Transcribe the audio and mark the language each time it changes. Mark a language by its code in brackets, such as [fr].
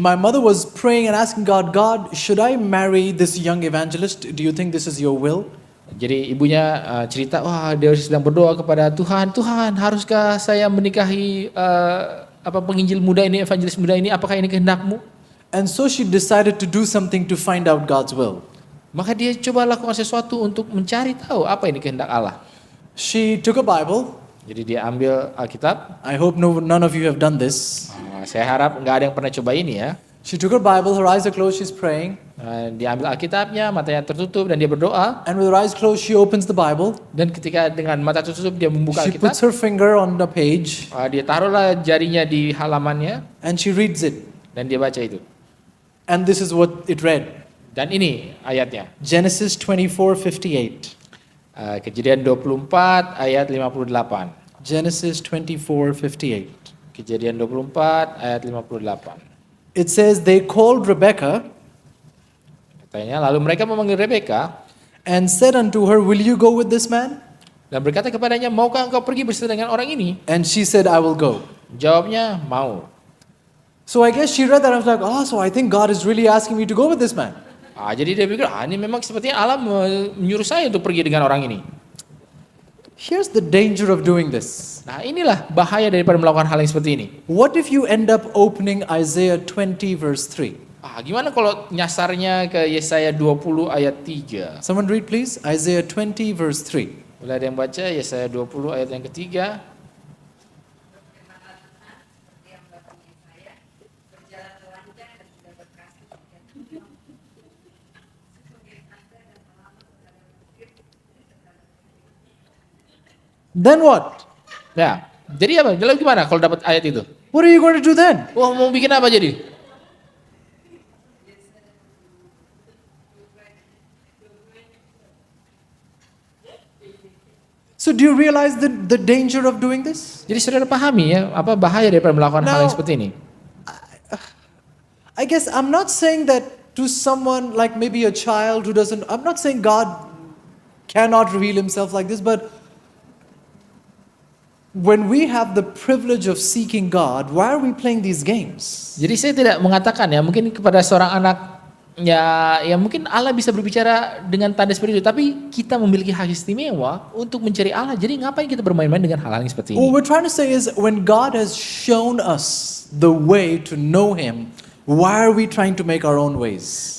[en] my mother was praying and asking God, should I marry this young evangelist? Do you think this is your will? [id] Jadi ibunya cerita, wah dia sedang berdoa kepada Tuhan, Tuhan haruskah saya menikahi penginjil muda ini, evangelis muda ini, apakah ini kehendak-Mu? [en] And so she decided to do something to find out God's will. [id] Maka dia coba lakukan sesuatu untuk mencari tahu apa ini kehendak Allah. [en] She took a Bible. [id] Jadi dia ambil Alkitab. [en] I hope none of you have done this. [id] Saya harap nggak ada yang pernah coba ini ya. [en] She took her Bible, her eyes are closed, she's praying. [id] Dia ambil Alkitabnya, matanya tertutup dan dia berdoa. [en] And with her eyes closed, she opens the Bible. [id] Dan ketika dengan mata tertutup dia membuka [en] She [id] Alkitab. [en] puts her finger on the page. [id] Dia taruhlah jarinya di halamannya. [en] And she reads it. [id] Dan dia baca itu. [en] And this is what it read. [id] Dan ini ayatnya. [en] Genesis 24:58. [id] Kejadian 24 ayat 58. [en] Genesis 24:58. [id] Kejadian 24 ayat 58. [en] It says they called Rebekah [id] Katanya lalu mereka memanggil Rebeka [en] and said unto her, will you go with this man? [id] dan berkata kepadanya, maukah engkau pergi bersama dengan orang ini? [en] And she said, I will go. [id] Jawabnya, mau. [en] So I guess she read that and was like, oh, so I think God is really asking me to go with this man. [id] Jadi dia pikir, ini memang sepertinya Allah menyuruh saya untuk pergi dengan orang ini. [en] Here's the danger of doing this. [id] Nah inilah bahaya daripada melakukan hal yang seperti ini. [en] What if you end up opening Isaiah 20 verse 3? [id] Gimana kalau nyasarnya ke Yesaya 20 ayat 3? [en] Someone read please, Isaiah 20 verse 3. [id] Boleh ada yang baca Yesaya 20 ayat yang ketiga? [en] Then what? [id] Ya, jadi apa? Lalu gimana kalau dapat ayat itu? [en] What are you going to do then? [id] Wah, mau bikin apa jadi? [en] So do you realize the danger of doing this? [id] Jadi saudara pahami ya, apa bahaya daripada melakukan hal yang [en] Now, [id] seperti ini? [en] I guess I'm not saying that to someone like maybe a child who doesn't, I'm not saying God cannot reveal himself like this, but when we have the privilege of seeking God, why are we playing these games? [id] Jadi saya tidak mengatakan ya, mungkin kepada seorang anak ya mungkin Allah bisa berbicara dengan tanda seperti itu, tapi kita memiliki hak istimewa untuk mencari Allah. Jadi ngapain kita bermain-main dengan hal-hal yang seperti [en] What [id] ini? [en] we're trying to say is when God has shown us the way to know him, why are we trying to make our own ways?